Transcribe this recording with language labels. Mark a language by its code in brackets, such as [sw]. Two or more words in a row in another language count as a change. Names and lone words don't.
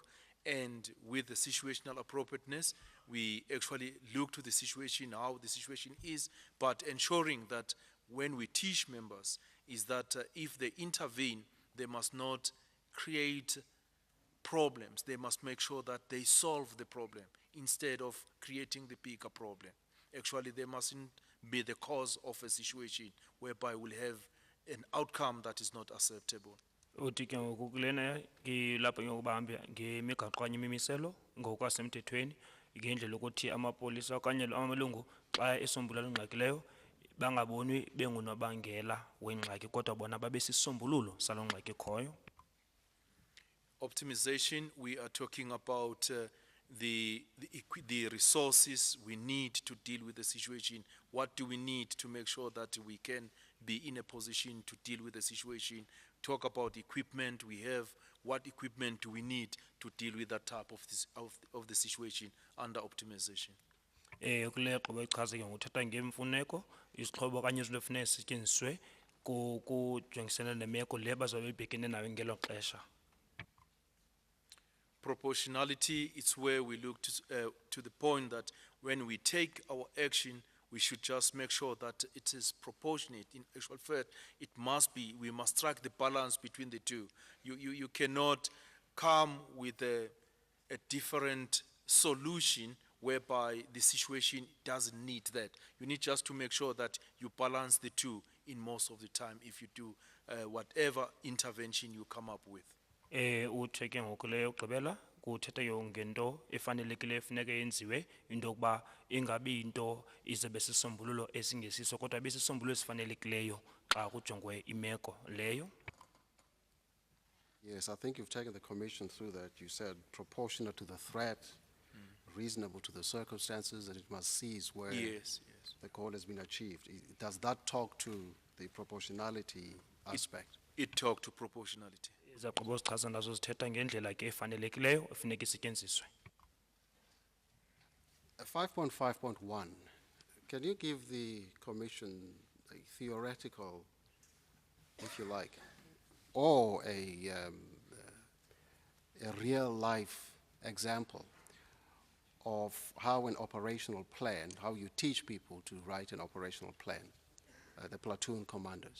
[en] And with the situational appropriateness, we actually look to the situation, how the situation is, but ensuring that when we teach members is that if they intervene, they must not create problems. They must make sure that they solve the problem instead of creating the bigger problem. Actually, they mustn't be the cause of a situation whereby we'll have an outcome that is not acceptable. [xh] Uthi ke ngoku kulena ke lapho ngokubamba ngemigaqo kanye imimiselo ngokwasemthethweni ngendlela ukuthi amapolisa okanye amalungu xa esombulula ingxaki leyo bangaboni bengunobangela wengxaki kodwa bona babe sisombululo saloo ngxaki ekhoyo. [en] Optimization, we are talking about the resources we need to deal with the situation. What do we need to make sure that we can be in a position to deal with the situation? Talk about equipment we have. What equipment do we need to deal with that type of the situation under optimization? [xh] Kule gqibo ichaza ke ngothatha ngemfuneko izixhobo kanye izinto efuneka zisetyenziswe kujongisene nemeko le bazobe bebhekene nayo ngelo xesha. [en] Proportionality, it's where we look to the point that when we take our action, we should just make sure that it is proportionate. In actual fact, it must be, we must strike the balance between the two. You cannot come with a different solution whereby the situation doesn't need that. You need just to make sure that you balance the two in most of the time if you do whatever intervention you come up with. [xh] Uthi ke ngoku leyo gqibela kuthetha ngento efanelekileyo efuneka yenziwe into yokuba ingabi into izobe sisombululo esingesiso kodwa besisombululo esifanelekileyo xa kujongwe imeko leyo. [en] Yes, I think you've taken the commission through that. You said proportionate to the threat, reasonable to the circumstances, that it must cease where Yes. the goal has been achieved. Does that talk to the proportionality aspect? It talks to proportionality. [xh] Izaqobo zichaza nazo zithetha ngendlela ke efanelekileyo efuneka isetyenziswe. [en] 5.5.1, can you give the commission a theoretical, if you like, or a real-life example of how an operational plan, how you teach people to write an operational plan, the platoon commanders?